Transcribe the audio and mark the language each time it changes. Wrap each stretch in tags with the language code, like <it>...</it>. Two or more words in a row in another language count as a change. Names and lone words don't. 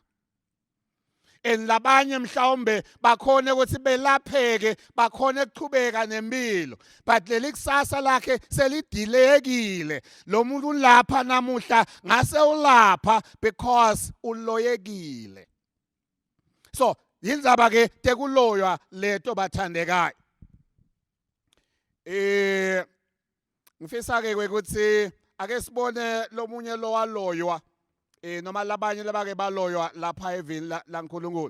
<ss>Labanye mhlawumbe bakhona ukuthi belapheke, bakhona ukuqhubeka nempilo, but leli kusasa lakhe selidilekile. Lo muntu ulapha namuhla ngase ulapha because uloyekile. So yindzaba ke tekuloywa leto bathandekayo. Ngifisa ke ukuthi ake sibone lomunye lo waloywa noma labanye labake baloywa lapha evini la uNkulunkulu.</ss>